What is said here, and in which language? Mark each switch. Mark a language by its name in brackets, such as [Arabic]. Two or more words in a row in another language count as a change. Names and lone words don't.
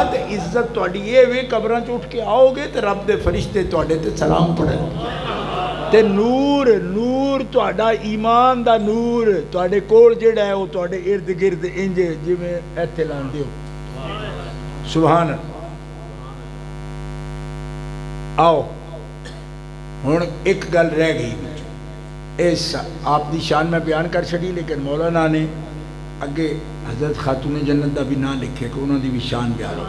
[Punjabi] تے عزت تواڈی یہ وے قبراں چ اٹھ کے آؤ گے تے رب دے فرشتے تواڈے تے سلام پڑھن. تے نور، نور تواڈا ایمان دا نور تواڈے کول جڑا ہے وہ تواڈے ارد گرد انج جویں ایتھے لاندے ہو. [Arabic] سبحان اللہ. [Punjabi] آؤ ہن ایک گل رہ گئی، اس آپ دی شان میں بیان کر چھڑی، لیکن مولانا نے اگے حضرت خاتون جنت دا بھی نہ لکھے کہ انہوں دی بھی شان بیان ہو.